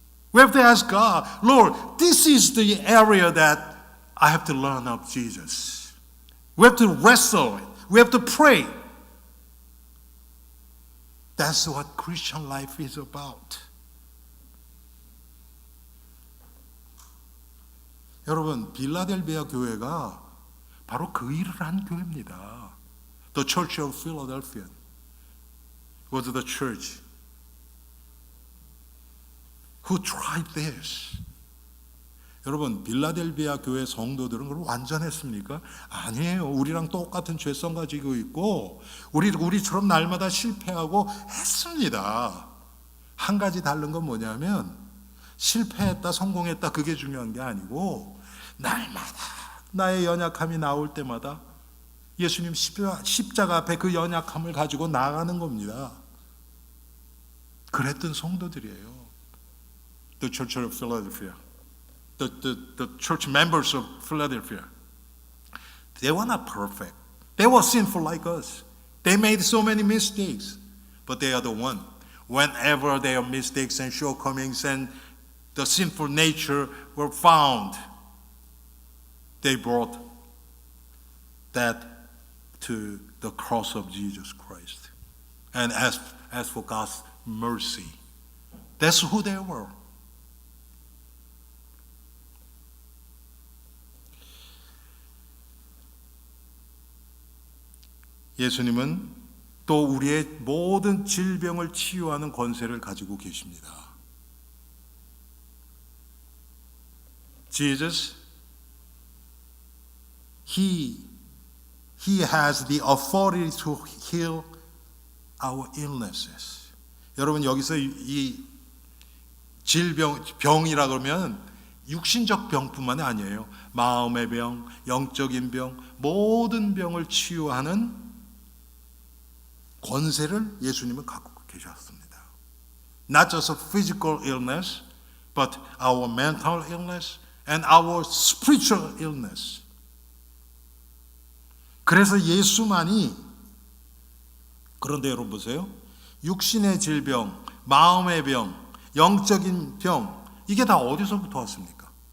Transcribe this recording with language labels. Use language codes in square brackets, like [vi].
[en] We have to ask God, Lord, this is the area that I have to learn of Jesus. We have to wrestle. We have to pray. That's what Christian life is about. [ko] 여러분, 빌라델비아 교회가 바로 그 일을 한 교회입니다. [en] The Church of Philadelphia was the church who tried this. [ko] 여러분, 빌라델비아 교회 성도들은 그럼 완전했습니까? 아니에요. 우리랑 똑같은 죄성 가지고 있고 우리처럼 날마다 실패하고 했습니다. 한 가지 다른 건 뭐냐면 실패했다 성공했다 그게 중요한 게 아니고 날마다 나의 연약함이 나올 때마다 예수님 십자가 앞에 그 연약함을 가지고 나가는 겁니다. 그랬던 성도들이에요. [en] The Church of Philadelphia. The church members of Philadelphia. They were not perfect. They were sinful like us. They made so many mistakes. But they are the one. Whenever their mistakes and shortcomings and the sinful nature were found, they brought that to the cross of Jesus Christ and ask for God's mercy. That's who they were. [ko] 예수님은 또 우리의 모든 질병을 치유하는 권세를 가지고 계십니다. [en] Jesus, He has the authority to heal our illnesses. [ko] 여러분 여기서 이 병이라 그러면 육신적 병뿐만이 아니에요. 마음의 병, 영적인 병, 모든 병을 치유하는 권세를 예수님은 갖고 계셨습니다. [en] Not just a physical illness, but our mental illness and our spiritual illness. [ko] 그래서 예수만이, 그런데 여러분 보세요. 육신의 질병, 마음의 병, 영적인 병, 이게 다 어디서부터 왔습니까?